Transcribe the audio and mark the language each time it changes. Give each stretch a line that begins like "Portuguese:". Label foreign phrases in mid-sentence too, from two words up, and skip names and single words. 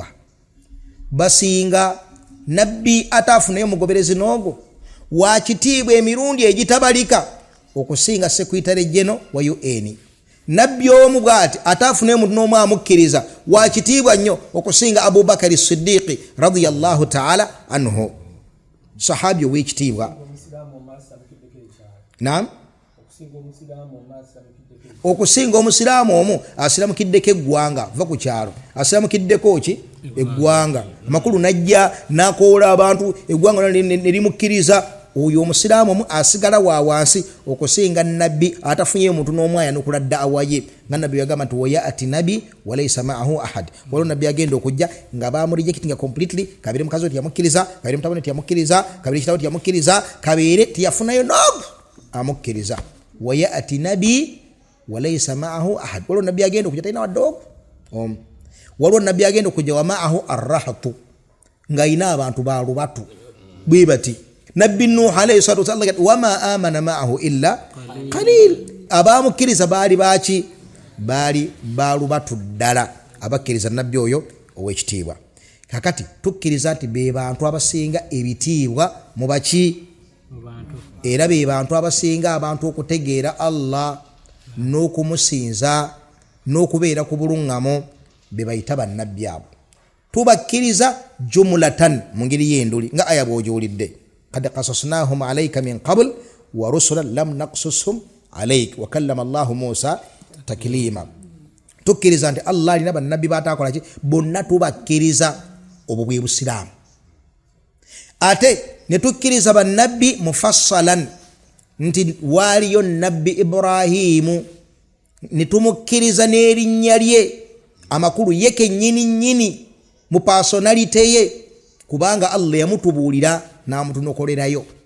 Ganda: Basinga nabbi ataafunayo mugoberezi n'ogwo wa kitiibwa emirundi egitabalika okusinga
English: Secretary General
Ganda: wa UN. Nabbi omu bw'ati ataafunayo muntu n'omu amukkiriza wa kitiibwa nnyo okusinga Abubakar Siddiqi
Arabic: رضي الله تعالى عنه.
Ganda: Sahabi ow'ekitiibwa. Naam. Okusinga omusiraamu omu asiramukiddeko eggwanga va ku kyalo asiramukiddeko ki eggwanga amakulu najja nakoola abantu eggwanga ne limukkiriza. Oyo omusiraamu omu asigala wa wansi okusinga nabbi atafunye omuntu n'omwaya n'okula da'awa ye nga nabbi yagamba nti
Arabic: ويأتي النبي وليس معه أحد.
Ganda: Waliwo nabbi agenda okujja nga bamurejectinga completely. Kabiri mukazi we tiyamukkiriza, kabiri mutabani tiyamukkiriza, kabiri kitaawe tiyamukkiriza, kabiri tiyafunayo n'omu amukkiriza.
Arabic: ويأتي النبي وليس معه أحد.
Ganda: Waliwo nabbi agenda okujja talina wadde omu. Waliwo nabbi agenda okujja
Arabic: ومعه الرهط
Ganda: nga ayina abantu balubatu bwe bati.
Arabic: Nabbi Nuh عليه الصلاة والسلام وما آمن معه إلا قليل.
Ganda: Abamukkiriza baali baki baali balubatu ddala abakkiriza nabbi oyo ow'ekitiibwa. Kakati tukkiriza nti be bantu abasinga ebitiibwa mu baki era be bantu abasinga abantu okutegeera Allah n'okumusinza n'okubeera ku buluŋŋamo be bayita bannabbi abo. Tubakkiriza jumlatan mu ngeri y'enduli nga aya bw'ogiwulidde.
Arabic: قد قصصناهم عليك من قبل ورسلا لم نقصصهم عليك وكلم الله موسى تكليما.
Ganda: Tukkiriza nti Allah alina bannabbi batakola ki bonna tubakkiriza obwo bwe Busiraamu. Ate ne tukkiriza bannabbi mufassalan nti waaliyo nabbi Ibrahimu ne tumukkiriza n'erinnya lye amakulu ye kennyini nnyini mu personality ye kubanga Allah yamutubuulira n'amutunokolerayo.